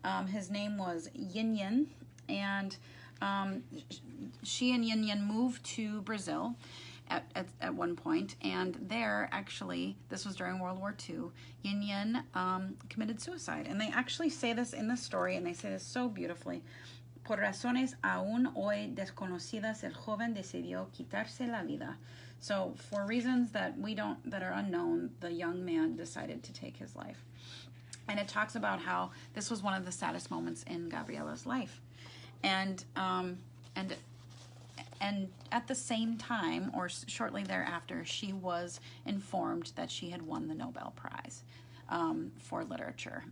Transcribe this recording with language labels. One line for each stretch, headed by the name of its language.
English: His name was Yin Yin, and she and Yin Yin moved to Brazil at one point, and there, actually, this was during World War II, Yin Yin committed suicide. And they actually say this in the story, and they say this so beautifully.
Spanish: Por razones aún hoy desconocidas, el joven decidió quitarse la vida.
English: So for reasons that are unknown, the young man decided to take his life. And it talks about how this was one of the saddest moments in Gabriela's life. And at the same time, or shortly thereafter, she was informed that she had won the Nobel Prize for literature.